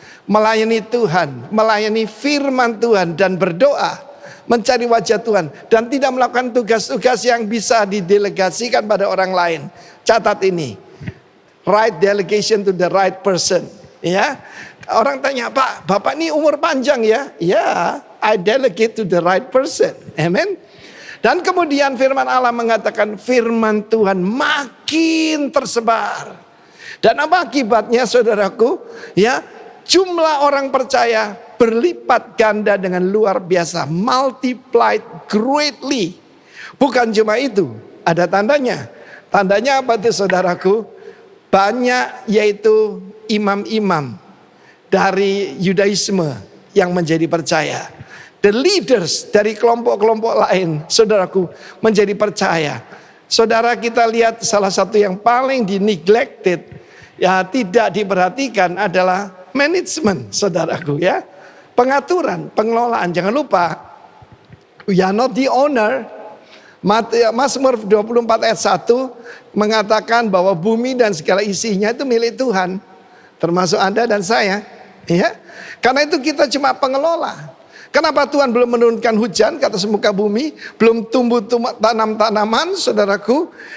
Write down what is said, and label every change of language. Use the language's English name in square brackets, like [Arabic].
[Indonesian] Melayani Tuhan, melayani firman Tuhan, dan berdoa, mencari wajah Tuhan, dan tidak melakukan tugas-tugas yang bisa didelegasikan pada orang lain. Catat ini, [English] right delegation to the right person, ya. [Indonesian] Orang tanya, Pak, Bapak ini umur panjang ya? [English] Ya, I delegate to the right person. [Indonesian] Amen. Dan kemudian firman Allah mengatakan firman Tuhan makin tersebar. Dan apa akibatnya saudaraku? Ya, jumlah orang percaya berlipat ganda dengan luar biasa. [English] Multiplied greatly. [Indonesian] Bukan cuma itu, ada tandanya. Tandanya apa itu saudaraku? Banyak yaitu imam-imam dari Yudaisme yang menjadi percaya. [English] The leaders [Indonesian] dari kelompok-kelompok lain, saudaraku, menjadi percaya. Saudara, kita lihat salah satu yang paling neglected, ya tidak diperhatikan adalah manajemen, saudaraku ya. Pengaturan, pengelolaan. Jangan lupa, [English] we are not the owner. [Indonesian] Mazmur 24 ayat 1 mengatakan bahwa bumi dan segala isinya itu milik Tuhan. Termasuk Anda dan saya. Ya. Karena itu kita cuma pengelola. Kenapa Tuhan belum menurunkan hujan ke atas muka bumi? Belum tumbuh tanam-tanaman, saudaraku?